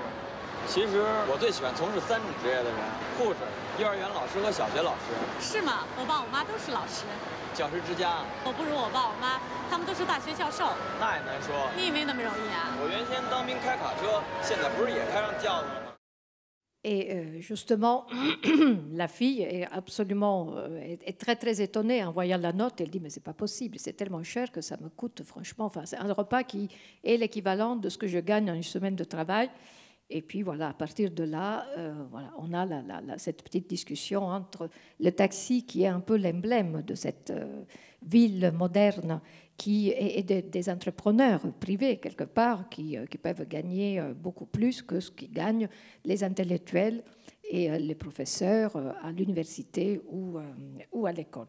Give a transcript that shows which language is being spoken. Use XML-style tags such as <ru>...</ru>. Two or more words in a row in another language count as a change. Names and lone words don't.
<zh>其实我最喜欢从事3种职业的人：护士、幼儿园老师和小学老师。是吗？我爸我妈都是老师。教师之家。我不如我爸我妈，他们都是大学教授。那也难说。你也没那么容易啊。我原先当兵开卡车，现在不是也开上轿子了吗？</zh> <fr>Et justement, la fille est absolument est très étonnée en voyant la note. Elle dit mais c'est pas possible, c'est tellement cher que ça me coûte franchement. Enfin, c'est un repas qui est l'équivalent de ce que je gagne en une semaine de travail. Et puis voilà, à partir de là, voilà, on a cette petite discussion entre le taxi qui est un peu l'emblème de cette ville moderne qui est des entrepreneurs privés quelque part qui peuvent gagner beaucoup plus que ce que gagnent les intellectuels et les professeurs à l'université ou à l'école.</fr>